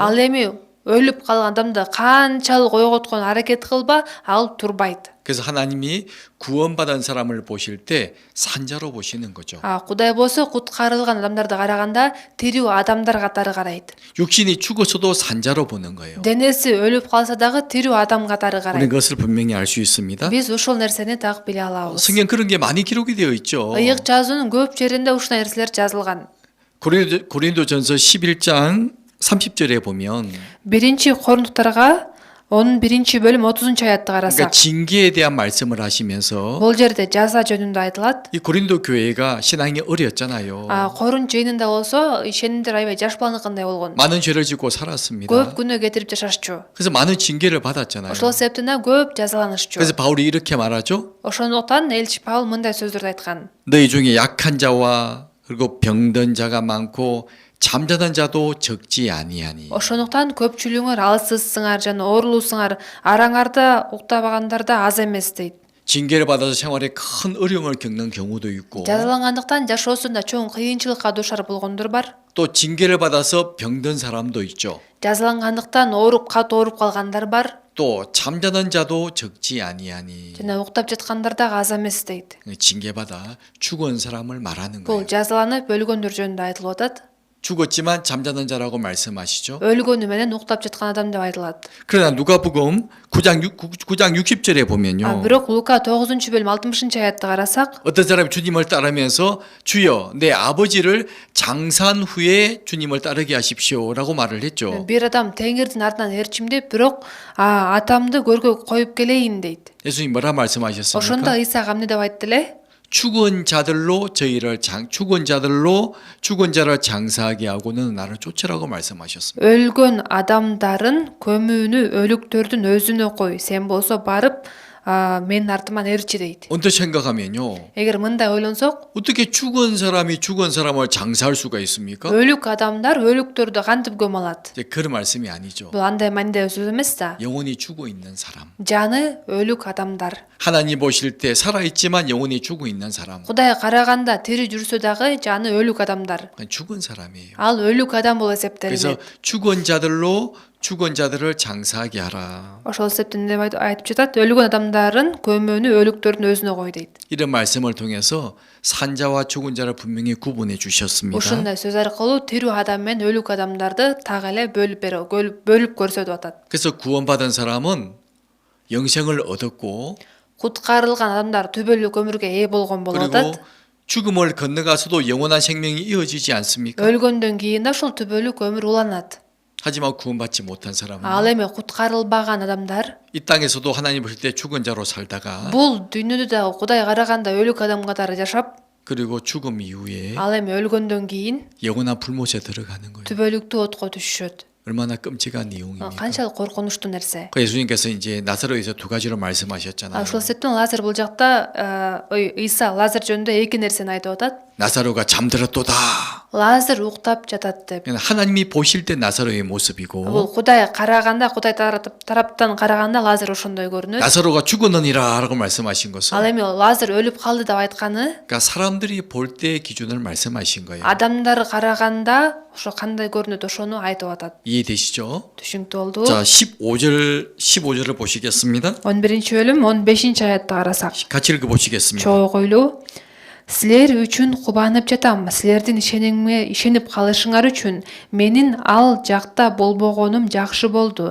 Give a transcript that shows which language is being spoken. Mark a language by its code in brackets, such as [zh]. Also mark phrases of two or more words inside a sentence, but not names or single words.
[ky] Ал эми өлүп калган адамды канчалык ойготкон аракет кылба, ал турбайт. [ko] 그래서 하나님이 구원받은 사람을 보실 때 산자로 보시는 거죠. [ky] Кудай болсо куткарылган адамдарды караганда тирүү адамдар катары карайт. [ko] 육신이 죽었어도 산자로 보는 거예요. [ky] Денеси өлүп калса дагы тирүү адам катары [ko] 우리는 [ky] карайт. [ko] 그것을 분명히 알 수 있습니다. [ky] Биз ушул нерсени так биле алабыз. [ko] 성경 그런 게 많이 기록이 되어 있죠. [ky] ыйык жазуунун көп жеринде ушундай нерселер жазылган. [ko] 고린도전서 11장 30절에 보면 [ky] Биринчи Корундуктарга 11-бөлүм 30-аятты [ko] 그러니까 [ky] карасак, [ko] 징계에 대한 말씀을 하시면서 [ky] бул жерде жаза жөнүндө айтылат. [ko] 이 고린도 교회가 신앙이 어렸잖아요. [ky] Корун жыйынында болсо ишенимдер аябай жаш баланыкындай болгон. [ko] 많은 죄를 짓고 살았습니다. [ky] Көп күнөө кетирип жашашчу. [ko] 그래서 많은 징계를 받았잖아요. [ky] Ошол себептен көп жазаланышчу. [ko] 그래서 바울이 이렇게 말하죠. [ky] Ошондуктан элчи Паул мындай сөздөрдү айткан. [ko] 너희 중에 약한 자와 그리고 병든 자가 많고 잠자던 자도 적지 아니하니. [ky] Ошондуктан көпчүлүгүңөр алсызсыңар жана оорулуусуңар, араңарда уктабагандар да аз эмес дейт. [ko] 징계를 받아서 생활에 큰 어려움을 겪는 경우도 있고 [ky] Жазалангандыктан жашоосунда чоң кыйынчылыкка дуушар болгондор бар. [ko] 또 징계를 받아서 병든 사람도 있죠. [ky] Жазалангандыктан катуу ооруп калгандар бар. [ko] 또 잠자던 자도 적지 아니하니. [ky] жана уктап жаткандар да аз эмес дейт. [ko] 징계받아 죽은 사람을 말하는 [ky] Бул [ko] 거예요. [ky] жазаланып өлгөндөр жөнүндө айтылып атат. [ko] 죽었지만 잠자던 자라고 말씀하시죠. [ky] өлгөнү менен уктап жаткан адам деп айтылат. [ko] 그러나 누가복음 9장 60절에 보면요. [ky] Бирок Лука 9-бөлүм 60-аятты карасак, [ko] 어떤 사람이 주님을 따르면서 주여 내 아버지를 장사한 후에 주님을 따르게 하십시오라고 말을 했죠. [ky] бир адам Теңирдин артынан ээрчимдеп, бирок атамды көргө коюп келейин дейт. [ko] 예수님 뭐라 말씀하셨습니까? [ky] Ошондо Исага эмне деп айтты эле? [ko] 죽은 자들로 죽은 자를 장사하게 하고는 나를 쫓으라고 말씀하셨습니다. [ky] өлгөн адамдарын көмүүнү өлүктөрдүн өзүнө кой, сен болсо барып менин артыман ээрчи дейт. [ko] 언뜻 생각하면요. [ky] Эгер мындай ойлонсок, [ko] 어떻게 죽은 사람이 죽은 사람을 장사할 수가 있습니까? [ky] өлүк адамдар өлүктөрдү кантип көмө алат? [ko] 이제 그런 말씀이 아니죠. [ky] Бул андай мандай сөз эмес да. [ko] 영혼이 죽어 있는 사람. [ky] Жаны өлүк адамдар. [ko] 하나님 보실 때 살아있지만 영혼이 죽어 있는 사람. [ky] Кудай караганда тири жүрсө дагы жаны өлүк адамдар. [ko] 그건 죽은 사람이에요. [ky] Ал өлүк адам болуп [ko] 그래서 [ky] эсептелинет. [ko] 죽은 자들로 죽은 자들을 장사하게 하라. [ky] Ошол себептен деп айтып жатат, өлгөн адамдарын көмүүнү өлүктөрдүн өзүнө кой дейт. [ko] 이런 말씀을 통해서 산자와 죽은 자를 분명히 구분해 주셨습니다. [ky] Ушундай сөз аркылуу тирүү адам менен өлүк адамдарды так эле бөлүп көрсөтүп атат. [ko] 그래서 구원받은 사람은 영생을 얻었고 [ky] куткарылган адамдар түбөлүк өмүргө ээ болгон болуп [ko] 그리고 [ky] атат. [ko] 죽음을 건너가서도 영원한 생명이 이어지지 않습니까? [ky] өлгөндөн кийин да ушул түбөлүк өмүр уланат. [ko] 하지만 구원받지 못한 사람은 [ky] Ал эми куткарылбаган адамдар [ko] 이 땅에서도 하나님 보실 때 죽은 자로 살다가 [ky] бул дүйнөдө дагы Кудай караганда өлүк адам катары жашап, [ko] 그리고 죽음 이후에 [ky] ал эми өлгөндөн кийин [ko] 영원한 불못에 들어가는 거예요. [ky] түбөлүктүү отко түшүшөт. [ko] 얼마나 끔찍한 не용입니까? [ky] Канчалык коркунучтуу нерсе. [ko] 그 예수님께서 이제 나사로에서 두 가지로 말씀하셨잖아요. [ky] Ошол себептен Лазар бул жакта Иса Лазар жөнүндө эки нерсени айтып атат. [ko] 나사로가 잠들었도다. [ky] Лазар уктап жатат деп. [ko] 하나님이 보실 때 나사로의 모습이고 [ky] Бул Кудай караганда, Кудай тараптан караганда Лазар ошондой көрүнөт. [ko] 나사로가 죽었느니라라고 말씀하신 것은 [ky] Ал эми Лазар өлүп калды деп айтканы [ko] 그러니까 사람들이 볼 때의 기준을 말씀하신 거예요. [ky] адамдар караганда ошо кандай көрүнөт ошону айтып атат. [ko] 이해되시죠? [ky] Түшүнүктүү болду. [ko] 자, 15절을 보시겠습니다. [ky] 11-бөлүм 15 аятты карасак. [ko] 같이 읽어 보시겠습니다. [ky] Чогуу койлуу. Силер үчүн кубанып жатам. Силердин ишенип калышыңар үчүн менин ал жакта болбогонум жакшы болду.